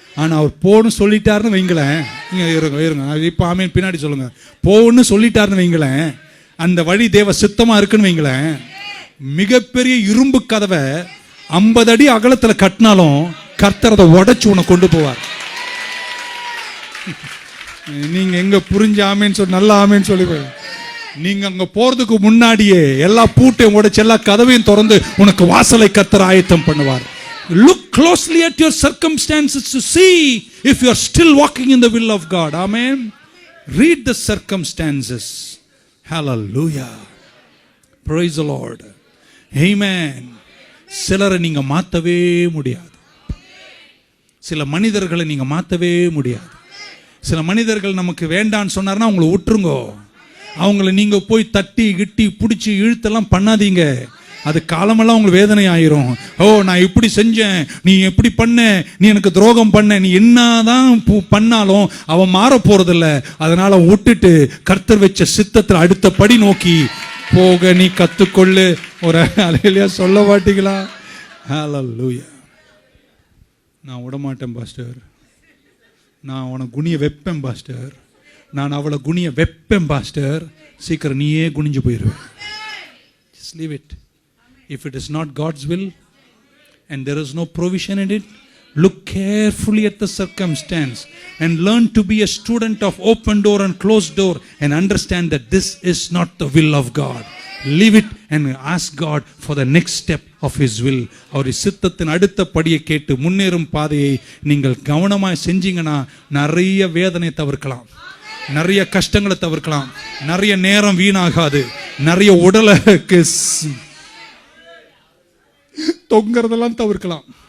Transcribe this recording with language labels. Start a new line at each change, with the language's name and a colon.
Tamil: ஆனால் அவர் போன்னு சொல்லிட்டாருன்னு வைங்களேன், இருங்க இப்போ ஆமேன் பின்னாடி சொல்லுங்க, போன்னு சொல்லிட்டாருன்னு வைங்களேன், அந்த வழி தேவ சித்தமாக இருக்குன்னு வைங்களேன், மிகப்பெரிய இரும்பு கதவை 50 அடி அகலத்தில் கட்டினாலும் கர்த்தர் அதை உடைச்சு உன்னை கொண்டு போவார். நீங்க எங்க புரிஞ்ச ஆமேன்னு சொல்லி நல்லா ஆமேன்னு சொல்லி நீங்க அங்க போறதுக்கு முன்னாடியே எல்லா பூட்டையும் உடைச்சு எல்லா கதவையும் திறந்து உனக்கு வாசலை கர்த்தர் ஆயத்தம் பண்ணுவார்.
English: Look closely at your circumstances to see if you are still walking in the will of God. Amen. Read the circumstances. Hallelujah. Praise the Lord. Amen.
Tamil: சிலரை நீங்க மாத்தவே முடியாது. சில மனிதர்களை நீங்க மாத்தவே முடியாது. சில மனிதர்கள் நமக்கு வேண்டான்னு சொன்னார்னா அவங்கள விட்டுருங்கோ. அவங்கள நீங்க போய் தட்டி கிட்டி பிடிச்சி இழுத்தெல்லாம் பண்ணாதீங்க. அது காலமெல்லாம் உங்களுக்கு வேதனை ஆயிரும். ஓ, நான் இப்படி செஞ்சேன், நீ எப்படி பண்ண, நீ எனக்கு துரோகம் பண்ண, நீ என்னதான் பண்ணாலும் அவன் மாற போறதில்ல. அதனால விட்டுட்டு கர்த்தர் வச்ச சித்தத்தில் அடுத்த படி நோக்கி போக நீ கத்துக்கொள்ளு. ஒரு அலையிலையா சொல்ல மாட்டீங்களா? ஹல்லேலூயா. நான் விடமாட்டேன் பாஸ்டர், நான் உனக்கு குனிய வைப்பேன் பாஸ்டர், நான் அவளை குனிய வைப்பேன் பாஸ்டர். சீக்கிரம் நீயே குனிஞ்சு போயிடுவேன்.
English: Just leave it. If it is not God's will and there is no provision in it, look carefully at the circumstance and learn to be a student of open door and closed door and understand that this is not the will of God. Leave it and ask God for the next step of His will.
Tamil: அவருடைய சித்தத்தின் அடுத்த படியை கேட்டு முன்னேறும் பாதையை நீங்கள் கவனமாய் செஞ்சீங்கன்னா நிறைய வேதனை தவிர்க்கலாம், நிறைய கஷ்டங்களை தவிர்க்கலாம், நிறைய நேரம் வீணாகாது, நிறைய உடலுக்கு தொங்குறதெல்லாம் தவிர்க்கலாம்.